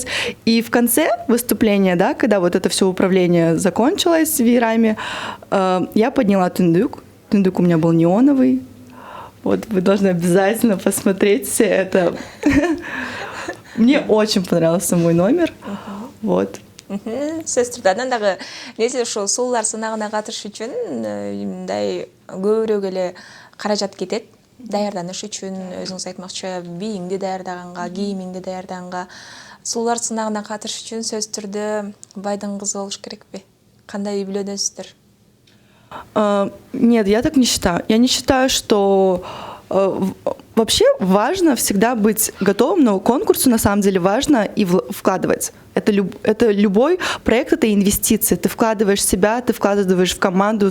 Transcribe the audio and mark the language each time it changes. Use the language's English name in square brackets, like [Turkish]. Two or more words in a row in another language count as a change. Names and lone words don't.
[Russian] И в конце выступления, да, когда вот это все управление закончилось веерами, я подняла тундук. Тундук у меня был неоновый. Вот вы должны обязательно посмотреть все это. Мне очень понравился мой номер. Вот. [Kyrgyz] сөз түрдө анан дагы несе ошо сулуулар сынагына катышыш үчүн мындай көбүрөөк эле каражат кетет. Даярданыш үчүн өзүңүз айтмакчы бийиңди даярдаганга, кийимиңди даярдаганга, сулуулар сынагына катышыш үчүн сөз түрдө байдын кызы болуш керекпи? Кандай үй бүлөдөсүздөр? [Russian] Нет, я так не считаю. Я не считаю, что вообще важно всегда быть готовым, но конкурсу на самом деле важно и вкладывать. Это любой проект, это инвестиции. Ты вкладываешь себя, ты вкладываешь в команду.